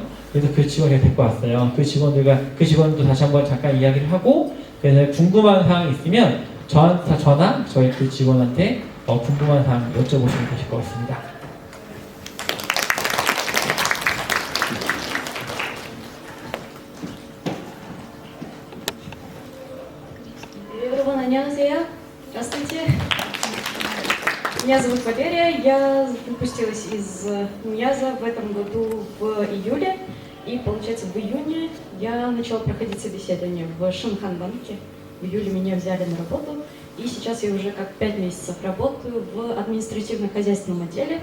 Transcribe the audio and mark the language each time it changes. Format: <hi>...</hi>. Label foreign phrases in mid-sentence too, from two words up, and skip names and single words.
<ko>그래서 그 직원을 데리고 왔어요. 그 직원도 다시 한번 잠깐 이야기를 하고 그래서 궁금한 사항이 있으면 저나 저희 그 직원한테 궁금한 사항 여쭤보시면 되실 것 같습니다. 여러분 안녕하세요.</ko> <ru>Здравствуйте. Меня зовут Валерия. Я выпустилась из МИАЗа в этом году в июле. И, получается, в июне я начала проходить собеседование в Шинхан-банке. В июле меня взяли на работу. И сейчас я уже как 5 месяцев работаю в административно-хозяйственном отделе.</ru>